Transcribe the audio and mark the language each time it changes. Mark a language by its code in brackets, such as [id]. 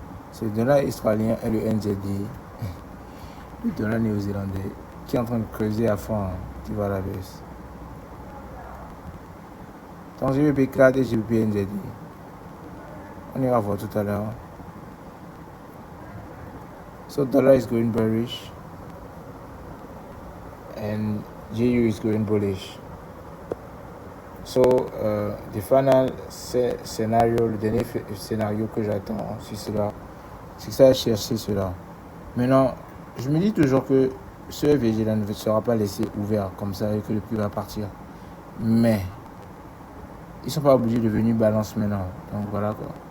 [fr] C'est le dollar australien et le NZD, le dollar néo-zélandais, qui est en train de creuser à fond, qui va à la baisse. Donc GBP CAD et GBP NZD. On ira voir tout à l'heure. [en] So dollar is going bearish and GU is going bullish. So the final [fr] scénario, le dernier scénario que j'attends sur cela, c'est que ça a cherché cela. Maintenant, je me dis toujours que ce FVG là ne sera pas laissé ouvert comme ça et que le prix va partir. Mais ils ne sont pas obligés de venir balance maintenant. Donc voilà quoi.